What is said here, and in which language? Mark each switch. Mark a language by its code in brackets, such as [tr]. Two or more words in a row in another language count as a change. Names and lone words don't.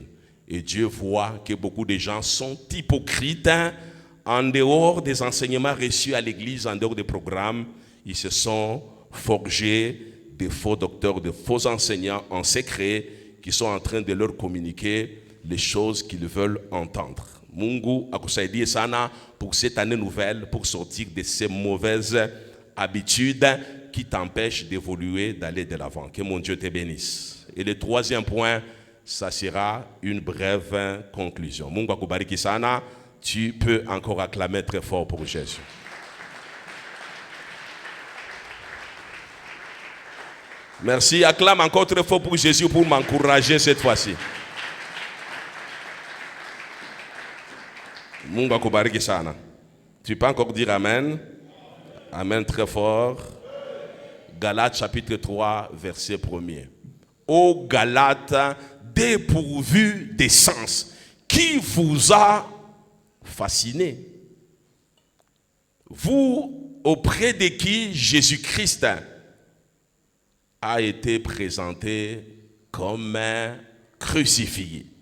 [fr] Et Dieu voit que beaucoup de gens sont hypocrites en dehors des enseignements reçus à l'église, en dehors des programmes. ils se sont forgés des faux docteurs, de faux enseignants en secret qui sont en train de leur communiquer les choses qu'ils veulent entendre. [sw] Mungu akusaidie sana [fr] pour cette année nouvelle, pour sortir de ces mauvaises habitudes qui t'empêchent d'évoluer, d'aller de l'avant. Que mon Dieu te bénisse. Et le troisième point, ça sera une brève conclusion. [sw] Mungu akubariki sana. [fr] Tu peux encore acclamer très fort pour Jésus. Merci. Acclame encore très fort pour Jésus pour m'encourager cette fois-ci. [sw] Mungu akubariki sana. [fr] Tu peux encore dire Amen. Amen très fort. Galates chapitre 3, verset 1er. Ô Galates, dépourvus des sens, qui vous a fasciné? Vous, auprès de qui Jésus-Christ a été présenté comme un crucifié.